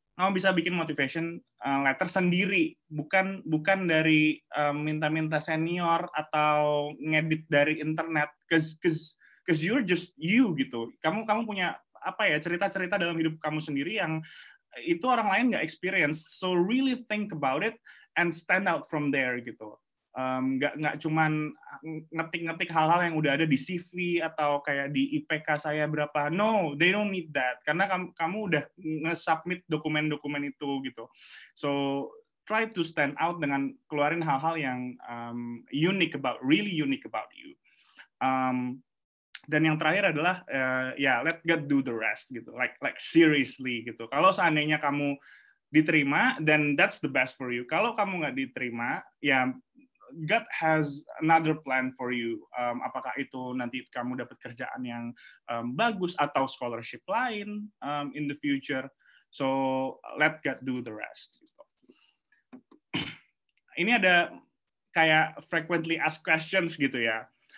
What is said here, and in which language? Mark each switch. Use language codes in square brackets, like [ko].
[id] Kamu bisa bikin motivation letter sendiri, bukan dari minta-minta senior atau ngedit dari internet, [en] cause you're just you [id] gitu. Kamu punya cerita-cerita dalam hidup kamu sendiri yang itu orang lain nggak experience. [en] So really think about it and stand out from there gitu. [id] Nggak cuman ngetik-ngetik hal-hal yang udah ada di CV atau kayak di IPK saya berapa. [en] No, they don't need that. [id] Karena kamu udah nge-submit dokumen-dokumen itu gitu. [en] So try to stand out [id] dengan keluarin hal-hal yang [en] really unique about you. [id] Dan yang terakhir adalah [en] let God do the rest gitu, like seriously gitu. [id] Kalau seandainya kamu diterima, [en] then that's the best for you. [id] Kalau kamu nggak diterima, ya [en] God has another plan for you. [id] Apakah itu nanti kamu dapat kerjaan yang bagus atau scholarship lain [en] in the future. So let God do the rest. Gitu. [id] Ini ada kayak frequently asked questions gitu ya.